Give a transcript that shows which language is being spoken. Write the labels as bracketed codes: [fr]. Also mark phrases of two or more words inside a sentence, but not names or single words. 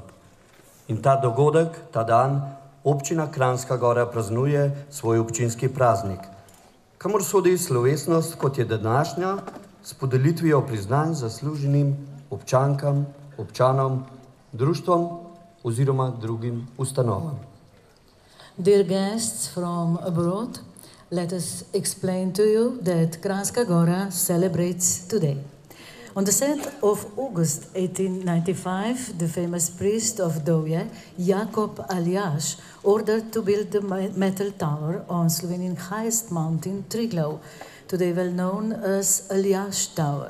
[sl] In ta dogodek, ta dan, občina Kranjska Gora praznuje svoj občinski praznik, kamor sodi slovesnost, kot je današnja, s podelitvijo priznanj zasluženim občankam, občanom, društvom oziroma drugim ustanovam. [en] Dear guests from abroad, let us explain to you that Kranjska Gora celebrates today. On the 7th of August 1895, the famous priest of Dovje, Jakob Aljaž, ordered to build the metal tower on Slovenian highest mountain, Triglav, today well known as Aljaž Tower.